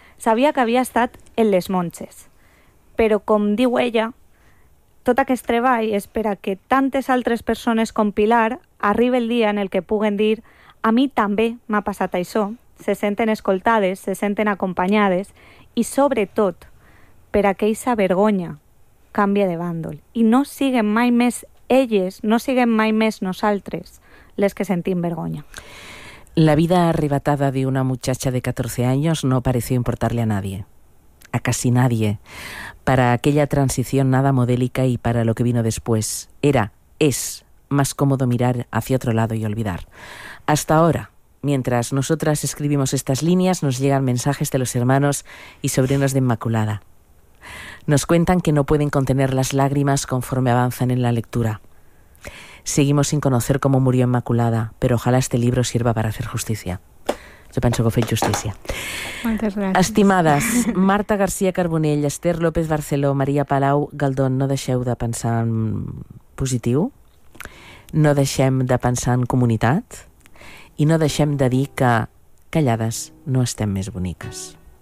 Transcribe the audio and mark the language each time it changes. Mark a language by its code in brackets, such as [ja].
[ca] Sabia que havia estat en les monges. Però com diu ella, tot aquest treball és per a que tantes altres persones com Pilar arribi el dia en el que puguen dir: a mi també m'ha passat això. Se senten escoltades, se senten acompanyades i sobretot per a que aquesta vergonya canvia de bàndol i no siguen mai més elles, no siguen mai més nosaltres les que sentim vergonya. [es] La vida arrebatada de una muchacha de 14 años no pareció importarle a nadie, a casi nadie. Para aquella transición nada modélica y para lo que vino después, era, es más cómodo mirar hacia otro lado y olvidar. Hasta ahora, mientras nosotras escribimos estas líneas, nos llegan mensajes de los hermanos y sobrinos de Inmaculada. Nos cuentan que no pueden contener las lágrimas conforme avanzan en la lectura. Seguimos sin conocer cómo murió Inmaculada, pero ojalá este libro sirva para hacer justicia. Yo pienso que fue justicia. Muchas gracias. [ca] Estimadas, Marta García Carbonell, Esther López Barceló, María Palau Galdón, no deixeu de pensar en positiu, no deixem de pensar en comunitat i no deixem de dir que callades no estem més boniques.